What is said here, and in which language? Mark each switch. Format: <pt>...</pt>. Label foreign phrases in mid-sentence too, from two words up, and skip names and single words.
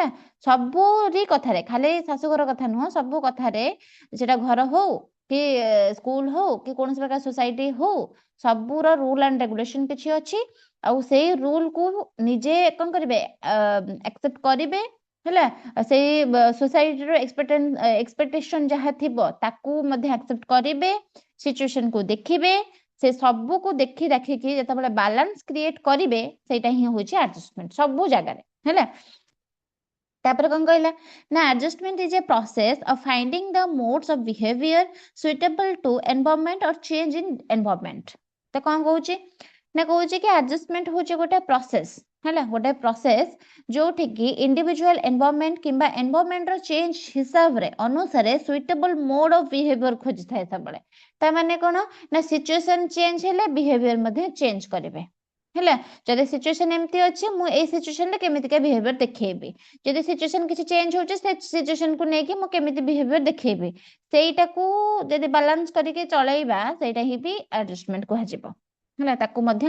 <or>ସବୁରି କଥାରେ ଖାଲି ଶାଶୁଘର କଥା ନୁହଁ ସବୁ କଥାରେ ସେଟା ଘର ହଉ କି ସ୍କୁଲ ହଉ କି କୌଣସି ପ୍ରକାର ସୋସାଇଟି ହଉ ସବୁର</or> <en>rule and regulation</en> <or>କିଛି ଅଛି ଆଉ ସେଇ ରୁଲକୁ ନିଜେ କଣ କରିବେ ଆକ୍ସେପ୍ଟ କରିବେ ହେଲା ସେଇ ସୋସାଇଟିର ଏକ୍ସପେକ୍ଟେସନ ଯାହା ଥିବ ତାକୁ ମଧ୍ୟ ଆକ୍ସେପ୍ଟ କରିବେ ସିଚୁଏସନକୁ ଦେଖିବେ ସେ ସବୁକୁ ଦେଖି ଦେଖିକି ଯେତେବେଳେ</or> <en>balance create</en> <or>କରିବେ ସେଇଟା ହିଁ ହଉଛି ଆଡଜଷ୍ଟମେଣ୍ଟ ସବୁ ଜାଗାରେ ହେଲା ତାପରେ କଣ କହିଲା ନା</or> <en>adjustment is a process of finding the modes of behavior suitable to environment or change in environment</en> <or>ତ କଣ କହୁଛି ନା କହୁଛି କି adjustment ହଉଛି ଗୋଟେ process ହେଲା ଗୋଟେ process ଯୋଉଠିକି</or> <en>individual environment</en> <or>କିମ୍ବା environment ର change ହିସାବରେ ଅନୁସାରେ</or> <en>suitable mode of behavior</en> <or>ଖୋଜିଥାଏ ସବୁବେଳେ ତା ମାନେ କଣ ନା</or> <en>situation change</en> <or>ହେଲେ behavior ମଧ୍ୟ change କରିବେ ହେଲା ଯଦି ସିଚୁଏସନ ଏମିତି ଅଛି ମୁଁ ଏଇ ସିଚୁଏସନରେ କେମିତିକା ବିହେଭିୟର ଦେଖେଇବି ଯଦି ସିଚୁଏସନ କିଛି ଚେଞ୍ଜ ହଉଛି ସେ ସିଚୁଏସନକୁ ନେଇକି ମୁଁ କେମିତି ବିହେଭିୟର ଦେଖେଇବି ସେଇଟାକୁ ଯଦି ବାଲାନ୍ସ କରିକି ଚଳେଇବା ସେଇଟା ହିଁ ବି ଆଡଜଷ୍ଟମେଣ୍ଟ କୁହାଯିବ ହେଲା ତାକୁ ମଧ୍ୟ</or>